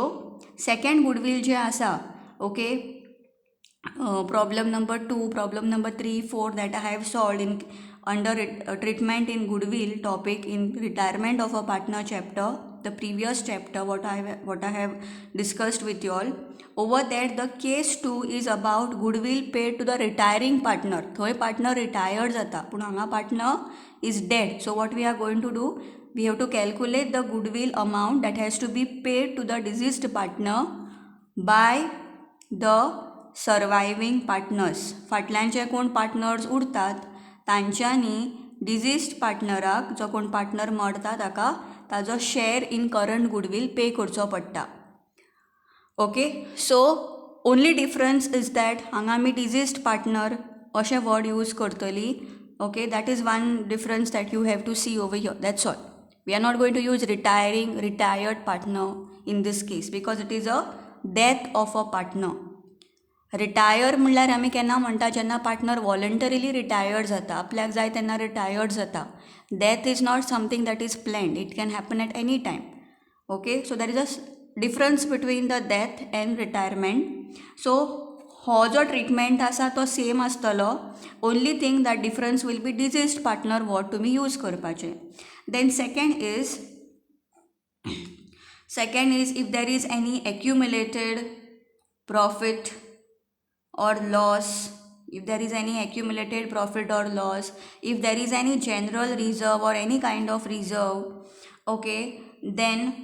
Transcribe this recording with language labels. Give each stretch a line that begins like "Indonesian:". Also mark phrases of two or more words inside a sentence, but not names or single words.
English: Second goodwill
Konkani: je asa,
English: okay, problem number 2, problem number 3, 4 that I have solved in under treatment in goodwill topic in retirement of a partner chapter, the previous chapter what I have discussed with you all. Over there the case 2 is about goodwill paid to the retiring partner.
Konkani: थंय
English: partner retired
Konkani: जाता, पूण हांगा
English: partner is dead. So what we are going to do, we have to calculate the goodwill amount that has to be paid to the deceased partner by the surviving partners.
Konkani: फाटल्यानचे कोण पार्टनर्स उरतात तांच्यांनी डिसीज्ड पार्टनराक, जो कोण पार्टनर मरता ताका ताजो
English: share in current goodwill pay
Konkani: करचो पडटा.
English: OK, so only difference is that
Konkani: हांगा आमी
English: deceased partner अशें word use करतली. OK, that is one difference that you have to see over here, that's all. We are not going to use retired partner in this case because it is a death of a partner.
Konkani: रिटायर म्हणल्यार आमी केन्ना म्हणटा, जेन्ना
English: partner voluntarily retired
Konkani: जाता, आपल्याक जाय तेन्ना रिटायर्ड जाता.
English: Death is not something that is planned, it can happen at any time. OK, so that is a difference between the death and retirement. सो
Konkani: हो जो ट्रिटमेंट आसा तो सेम आसतलो,
English: only thing that difference will be deceased partner word
Konkani: तुमी यूज करपाचें.
English: then second is if there is any accumulated profit or loss, if there is any accumulated profit or loss, if there is any general reserve or any kind of reserve, okay, then